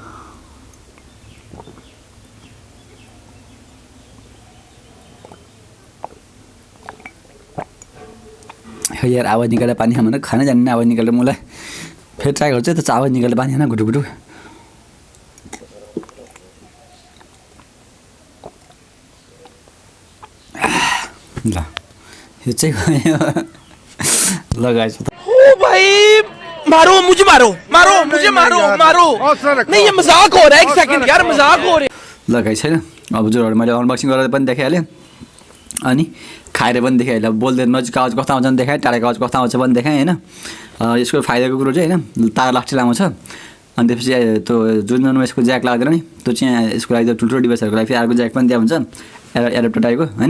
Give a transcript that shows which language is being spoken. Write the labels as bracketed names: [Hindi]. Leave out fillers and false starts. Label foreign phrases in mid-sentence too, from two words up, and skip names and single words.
[Nepali] यार आवाज निकालेर पानी खान खानै जान्ने आवाज निकालेर मलाई फेरि ट्राई गर्छु त आवाज निकालेर पानी खान घुटु घुटु ल यो चाहिँ ल गाइस [Hindi] ओ भाई मारो मुझे नहीं ये मजाक हो रहा है एक सेकंड यार मजाक हो रहा है [Nepali] ल गाइस हैन अब हजुरहरु मैले अनबक्सिङ गरेर पनि देखाइहालेँ अनि खाएर पनि देखाइहालेँ अब बोल्दै नजिक आवाज कस्तो आउँछ देखाएँ टाढाको आवाज कस्तो आउँछ पनि देखाएँ हैन यसको फाइदाको कुरो चाहिँ हैन तार लास्टै लामो छ अनि त्यसपछि त्यो जुन यसको ज्याक लाग्दैन नि त्यो चाहिँ यसको लागि ठुल्ठुलो डिभाइसहरूको लागि फेरि अर्को ज्याक पनि दिएको हुन्छ एडाप्टर टाइपको हैन